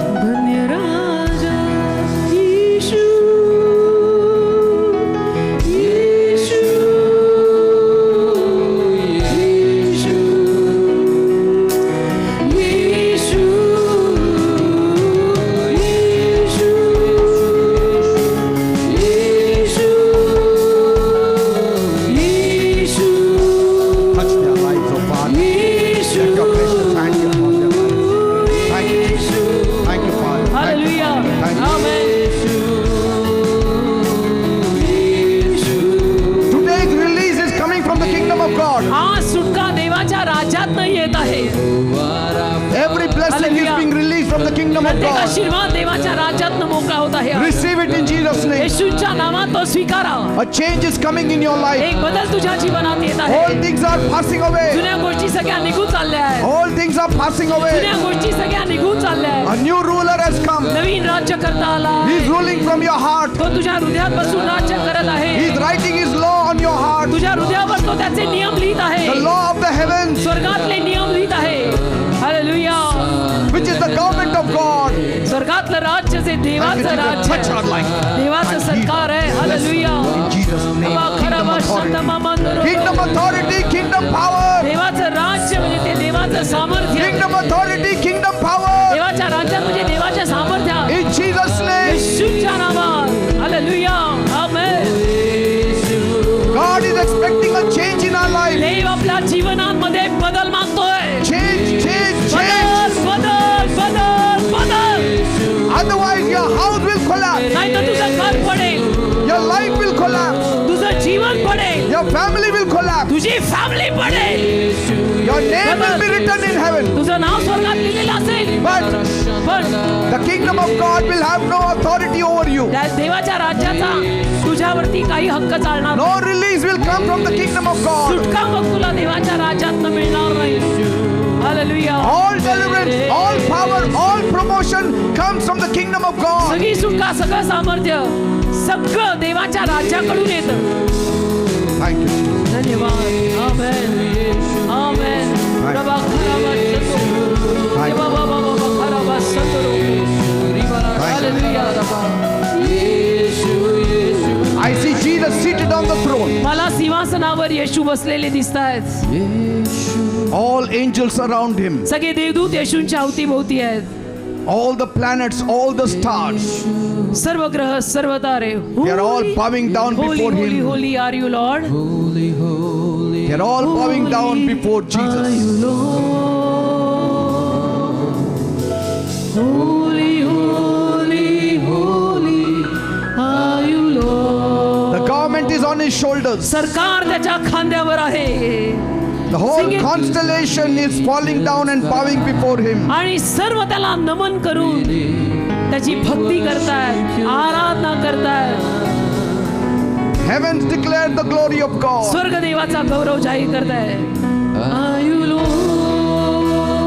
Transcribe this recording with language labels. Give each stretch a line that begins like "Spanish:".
Marathi: धन्य राजा येशू, येशू, येशू, येशू, येशू, येशू,
English: Touch their lives, oh Father. Let your precious hand be upon their lives. Thank you. Thank you, Father. Thank you, Hallelujah. Father. Thank you. Amen. Today's release is coming from the kingdom of God.
Marathi: आज सुटका देवाच्या राज्यातनं येत आहे.
English: Every blessing is Hallelujah. being released from the kingdom of
Marathi: प्रत्येक God. आशीर्वाद देवाच्या राज्यातनं मोकळा होत आहे.
English: Receive it in Jesus' name.
Marathi: येशूच्या नावात तो स्वीकारा.
English: A change is coming in your life.
Marathi: एक बदल तुझ्या जीवनात येत आहे.
English: All things are passing away.
Marathi: जुन्या गोष्टी सगळ्या निघून चालल्या आहेत.
English: All things are passing away.
Marathi: जुन्या गोष्टी सगळ्या निघून चालल्या
English: A
Marathi: आहेत.
English: new ruler has come.
Marathi: नवीन राज्य करता आला.
English: He is ruling from your heart.
Marathi: तो तुझ्या हृदयात बसून राज्य करत
English: He
Marathi: आहे.
English: is writing his law on your heart.
Marathi: तुझ्या हृदयावर तो त्याचे नियम लिहित आहे.
English: The law of the heavens,
Marathi: स्वर्गातले नियम लिहित आहे. Hallelujah.
English: which is the government of God.
Marathi: स्वर्गातलं राज्य जे देवाचं राज्य
English: Touch our life.
Marathi: देवाचं सरकार आहे. Hallelujah.
English: In Jesus' name. Kingdom authority. Kingdom authority, kingdom power.
Marathi: देवाचं राज्य म्हणजे ते देवाचं सामर्थ्य.
English: Kingdom authority, kingdom power.
Marathi: देवाच्या राज्यात म्हणजे देवाच्या सामर्थ्य.
English: In Jesus' name.
Marathi: येशूच्या नावात. Hallelujah. Amen.
English: God is expecting a change in our life.
Marathi: देव आपल्या जीवनामध्ये बदल मागतोय.
English: Change, change,
Marathi: बदल,
English: change.
Marathi: बदल, बदल, बदल.
English: Otherwise, your house will collapse.
Marathi: नाही तर तुझं घर पडेल.
English: Your life will collapse.
Marathi: तुझं जीवन पडेल.
English: Your family will collapse.
Marathi: तुझी फॅमिली पडेल.
English: Your name will be written in heaven.
Marathi: तुझं नाव स्वर्गात लिहिलेलं असेल.
English: But
Marathi: पण
English: the kingdom of God will have no authority over you.
Marathi: त्या देवाच्या राज्याचा तुझ्यावरती काही हक्क चालणार
English: No
Marathi: नाही.
English: release will come from the kingdom of God.
Marathi: सुटका मग तुला देवाच्या राज्यातनं मिळणार नाही. Hallelujah.
English: All deliverance, all power, all promotion comes from the kingdom of God.
Marathi: सगळी सुटका, सगळं सामर्थ्य, सगळं देवाच्या राज्याकडून येतं.
English: Thank you.
Marathi: धन्यवाद. आमेन. आमेन. प्रभा खराबा शतो. देवा बाबा बाबा खराबा शतो. Hallelujah.
English: I see Jesus seated on the throne.
Marathi: मला सिंहासनावर येशू बसलेले दिसतायत.
English: All angels around him.
Marathi: सगळे देवदूत येशूंच्या अवतीभोवती आहेत.
English: All the planets, all the stars.
Marathi: सर्व ग्रह, सर्व तारे.
English: They are all bowing down Holy, before holy, him. holy are you, Lord. They are all bowing down before Are Jesus. you, Lord. Holy, holy, holy are you, Lord. The government is on his shoulders.
Marathi: सरकार त्याच्या खांद्यावर आहे.
English: The whole Sing it. constellation is falling down and bowing before him.
Marathi: आणि सर्व त्याला नमन करून त्याची भक्ती करतायत, आराधना करतायत.
English: Heavens declare the glory of God.
Marathi: स्वर्ग देवाचा गौरव जाहीर करतायत.
English: Are you, Lord.